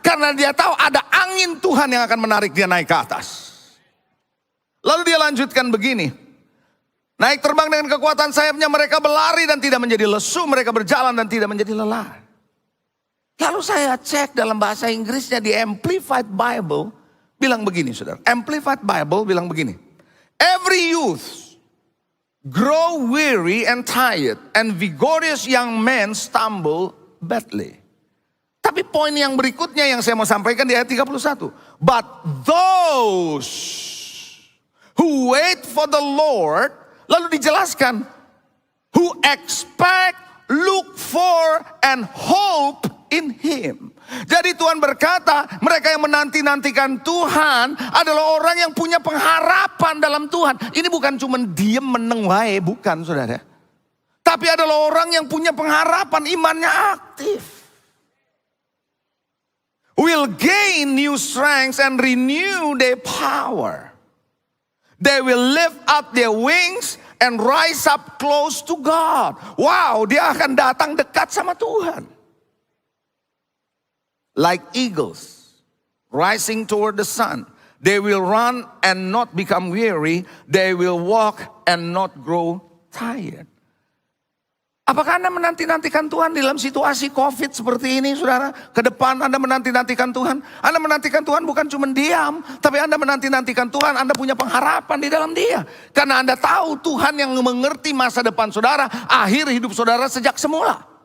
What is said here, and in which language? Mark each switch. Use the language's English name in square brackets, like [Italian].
[Indonesian] Karena dia tahu ada angin Tuhan yang akan menarik dia naik ke atas. Lalu dia lanjutkan begini. Naik terbang dengan kekuatan sayapnya, mereka berlari dan tidak menjadi lesu. Mereka berjalan dan tidak menjadi lelah. Lalu saya cek dalam bahasa Inggrisnya di Amplified Bible. Bilang begini saudara. Amplified Bible bilang begini. [English] Every youth grow weary and tired, and vigorous young men stumble badly. [Indonesian] Tapi poin yang berikutnya yang saya mau sampaikan di ayat 31. [English] But those who wait for the Lord, [Indonesian] lalu dijelaskan, [English] who expect, look for, and hope in Him. [Indonesian] Jadi Tuhan berkata, mereka yang menanti-nantikan Tuhan adalah orang yang punya pengharapan dalam Tuhan. Ini bukan cuma diem [Javanese] meneng wae, [Indonesian] bukan saudara. Tapi adalah orang yang punya pengharapan, imannya aktif. [English] Will gain new strength and renew their power. They will lift up their wings and rise up close to God. [Indonesian] Wow, dia akan datang dekat sama Tuhan. [English] Like eagles rising toward the sun. They will run and not become weary. They will walk and not grow tired. [Indonesian] Apakah Anda menanti-nantikan Tuhan dalam situasi COVID seperti ini, saudara? Ke depan Anda menanti-nantikan Tuhan. Anda menantikan Tuhan bukan cuma diam, tapi Anda menanti-nantikan Tuhan. Anda punya pengharapan di dalam Dia. Karena Anda tahu Tuhan yang mengerti masa depan saudara, akhir hidup saudara sejak semula.